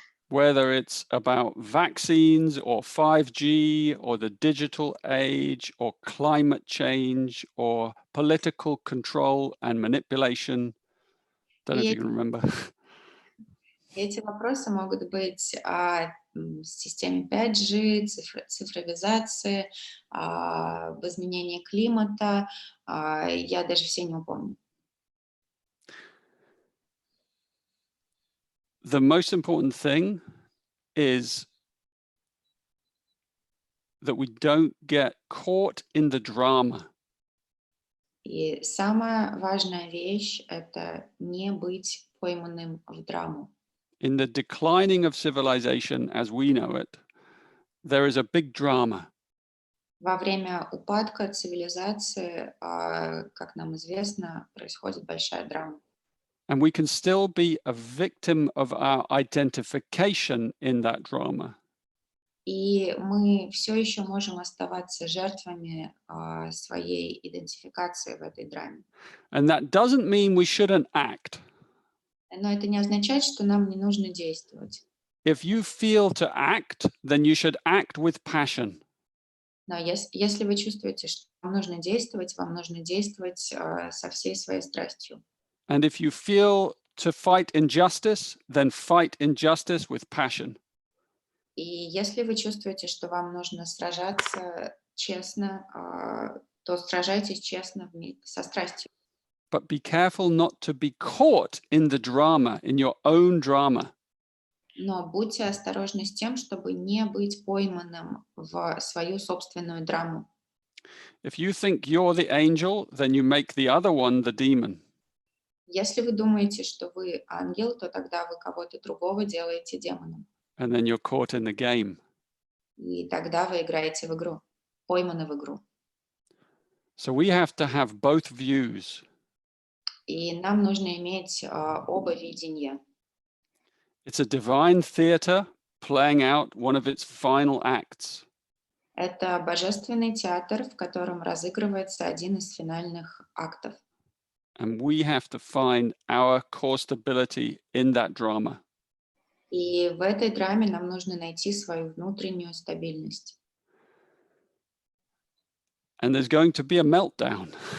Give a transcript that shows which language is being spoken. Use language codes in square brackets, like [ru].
[en] Whether it's about vaccines or 5G or the digital age or climate change or political control and manipulation. Don't know if you can remember. [ru] Эти вопросы могут быть о системе 5G, цифровизации, об изменении климата. Я даже все не упомню. [en] The most important thing is that we don't get caught in the drama. [ru] И самая важная вещь — это не быть пойманным в драму. [en] In the declining of civilization as we know it, there is a big drama. [ru] Во время упадка цивилизации, как нам известно, происходит большая драма. [en] And we can still be a victim of our identification in that drama. [ru] И мы все еще можем оставаться жертвами своей идентификации в этой драме. [en] And that doesn't mean we shouldn't act. [ru] Но это не означает, что нам не нужно действовать. [en] If you feel to act, then you should act with passion. [ru] Но если вы чувствуете, что вам нужно действовать со всей своей страстью. [en] And if you feel to fight injustice, then fight injustice with passion. [ru] И если вы чувствуете, что вам нужно сражаться честно, то сражайтесь честно со страстью. [en] But be careful not to be caught in the drama, in your own drama. [ru] Но будьте осторожны с тем, чтобы не быть пойманным в свою собственную драму. [en] If you think you're the angel, then you make the other one the demon. [ru] Если вы думаете, что вы ангел, то тогда вы кого-то другого делаете демоном. [en] And then you're caught in the game. [ru] И тогда вы играете в игру, пойманы в игру. [en] So we have to have both views. [ru] И нам нужно иметь оба видения. [en] It's a divine theater playing out one of its final acts. [ru] Это божественный театр, в котором разыгрывается один из финальных актов. [en] And we have to find our core stability in that drama. [ru] И в этой драме нам нужно найти свою внутреннюю стабильность. [en] And there's going to be a meltdown.